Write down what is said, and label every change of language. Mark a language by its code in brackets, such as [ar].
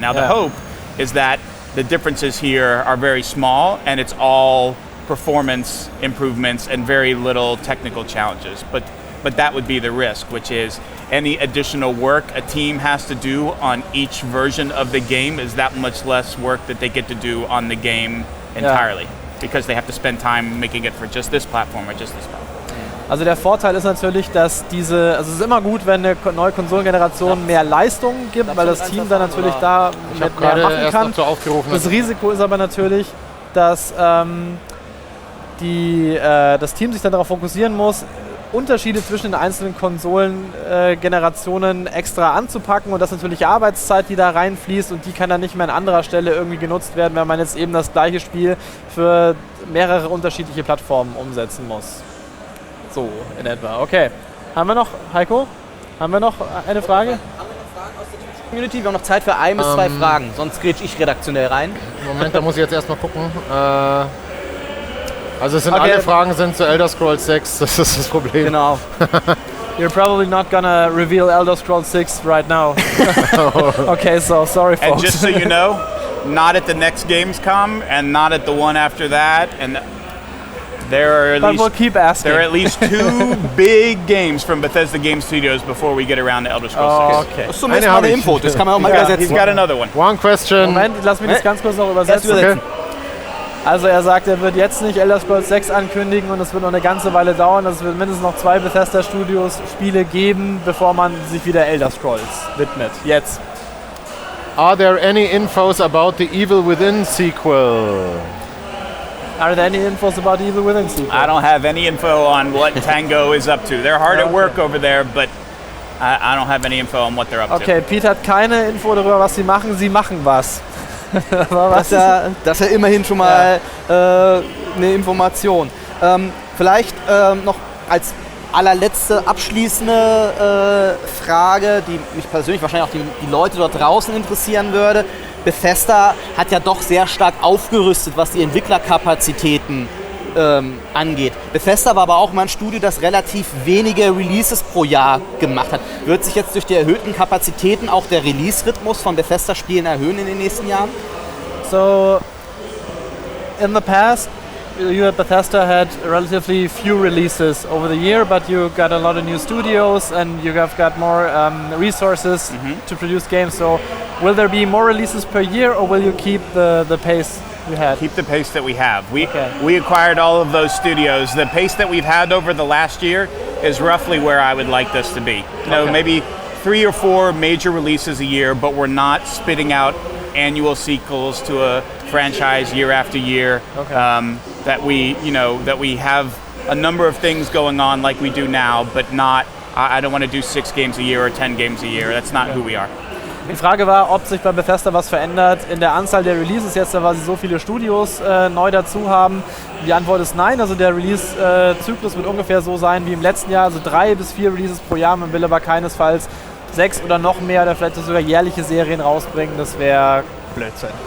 [en] Now the hope is that the differences here are very small and it's all performance improvements and very little technical challenges. But that would be the risk, which is any additional work a team has to do on each version of the game is that much less work that they get to do on the game entirely. because they have to spend time making it for just this platform or just this platform. [de] Also der Vorteil ist natürlich, dass es ist immer gut, wenn eine neue Konsolengeneration mehr Leistung gibt, weil das Team dann natürlich da mehr machen kann. Das Risiko ist aber natürlich, dass das Team sich dann darauf fokussieren muss, Unterschiede zwischen den einzelnen Konsolengenerationen extra anzupacken und das ist natürlich Arbeitszeit, die da reinfließt und die kann dann nicht mehr an anderer Stelle irgendwie genutzt werden, wenn man jetzt eben das gleiche Spiel für mehrere unterschiedliche Plattformen umsetzen muss. So, in etwa. Okay. Haben wir noch, Heiko? Haben wir noch eine Frage? Haben wir noch Fragen aus der Community? Wir haben noch Zeit für 1 bis 2 Fragen, sonst grätsch ich redaktionell rein. Moment, da muss ich jetzt erstmal gucken. Also alle Fragen sind zu Elder Scrolls 6, das ist das Problem. Genau. [en] You're probably not gonna reveal Elder Scrolls 6 right now. Okay, so sorry folks. And just so you know, not at the next Gamescom and not at the one after that, and there are at least 2 big games from Bethesda Game Studios before we get around to Elder Scrolls 6. [de] Okay. Das ist zumindest mal eine Info, das kann man auch mal übersetzen. [en] He's got another one. One question. [de] Moment, lass mich das ganz kurz noch übersetzen. Okay. Also er sagt, er wird jetzt nicht Elder Scrolls 6 ankündigen und es wird noch eine ganze Weile dauern. Es wird mindestens noch 2 Bethesda Studios Spiele geben, bevor man sich wieder Elder Scrolls widmet. Jetzt. [en] Are there any infos about the Evil Within sequel? Are there any infos about the Evil Within sequel? I don't have any info on what Tango is up to. They're hard at work over there, but I don't have any info on what they're up to. [de] Okay, Pete hat keine Info darüber, was sie machen. Sie machen was. Das ist ja immerhin schon mal eine Information. Vielleicht noch als allerletzte abschließende Frage, die mich persönlich wahrscheinlich auch die Leute dort draußen interessieren würde. Bethesda hat ja doch sehr stark aufgerüstet, was die Entwicklerkapazitäten angeht. Bethesda war aber auch mal ein Studio, das relativ wenige Releases pro Jahr gemacht hat. Wird sich jetzt durch die erhöhten Kapazitäten auch der Release-Rhythmus von Bethesda-Spielen erhöhen in den nächsten Jahren? [en] So, in the past, you at Bethesda had relatively few releases over the year, but you got a lot of new studios and you have got more resources to produce games. So, will there be more releases per year or will you keep the pace you had? Keep the pace that we have. We acquired all of those studios. The pace that we've had over the last year is roughly where I would like this to be. You know, maybe 3 or 4 major releases a year, but we're not spitting out annual sequels to a franchise year after year. That we have a number of things going on like we do now, but not. I don't want to do 6 games a year or 10 games a year. That's not who we are. [de] Die Frage war, ob sich bei Bethesda was verändert in der Anzahl der Releases jetzt, weil sie so viele Studios neu dazu haben. Die Antwort ist nein, also der Release-Zyklus wird ungefähr so sein wie im letzten Jahr, also 3 bis 4 Releases pro Jahr. Man will aber keinesfalls 6 oder noch mehr oder vielleicht sogar jährliche Serien rausbringen, das wäre Blödsinn.